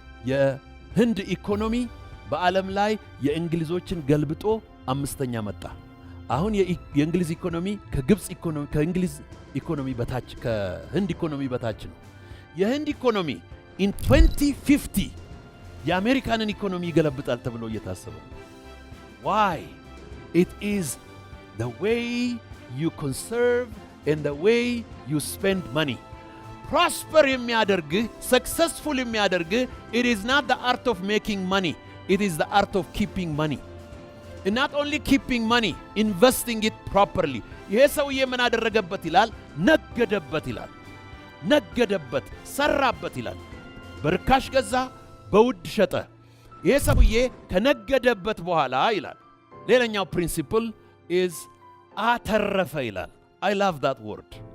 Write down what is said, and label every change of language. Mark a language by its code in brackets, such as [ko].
[am] የህንድ ኢኮኖሚ በዓለም ላይ የእንግሊዞችን ገልብጦ 5ኛ መጣ። አሁን የእንግሊዝ ኢኮኖሚ ከእንግሊዝ ኢኮኖሚ በታች ከህንድ ኢኮኖሚ በታች ነው። የህንድ ኢኮኖሚ in 2050 የአሜሪካንን ኢኮኖሚ ይገለብጣል ተብሎ እየታሰበ ነው። why? [en] It is the way you conserve and the way you spend money. [am] prosper የሚያደርግህ successful የሚያደርግህ [en] it is not the art of making money, it is the art of keeping money. and not only keeping money, investing it properly. [am] ይሄ ሰውዬ ምን አደረገበት ይላል? ነገደበት ይላል። ነገደበት፣ ሰራበት ይላል። በርካሽ ገዛ፣ በውድ ሸጠ። ይሄ ሰውዬ ከነገደበት በኋላ ይላል ሌላኛው ፕሪንሲፕል is አተረፈ ይላል። [en] I love that word.